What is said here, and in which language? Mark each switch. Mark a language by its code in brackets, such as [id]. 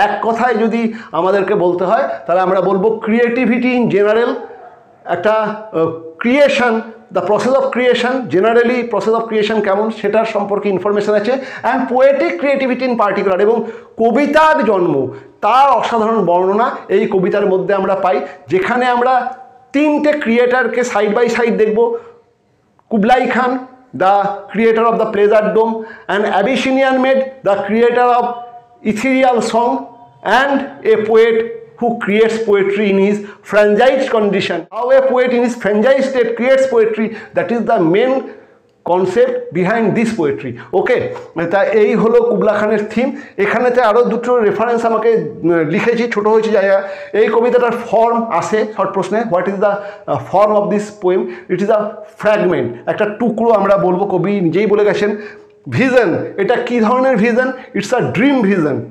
[bn] এক কথায় যদি আমাদেরকে বলতে হয় তাহলে আমরা বলবো [en] creativity in general, [bn] একটা creation, [en] the process of creation, [bn] generally process of creation কেমন সেটার সম্পর্কে ইনফরমেশান আছে, [en] and poetic creativity in particular, [bn] এবং কবিতার জন্ম, তার অসাধারণ বর্ণনা এই কবিতার মধ্যে আমরা পাই, যেখানে আমরা 3টে ক্রিয়েটারকে [en] side by side [bn] দেখব। [en] Kublai Khan, the creator of the pleasure dome, and Abyssinian maid, the creator of ethereal song, and a poet who creates poetry in his franchised condition. How a poet in his franchised state creates poetry, that is the main concept behind this poetry. [bn] ওকে, তা এই হলো Kubla খানের theme. এখানেতে আরও দুটো reference আমাকে লিখেছি, ছোটো হয়েছে জায়গা। এই কবিতাটার ফর্ম আসে শর্ট প্রশ্নে, [en] What is the form of this poem? It is a fragment, [bn] একটা টুকরো আমরা বলবো। কবি নিজেই বলে গেছেন ভিজন, এটা কী ধরনের vision? [en] It's a dream vision.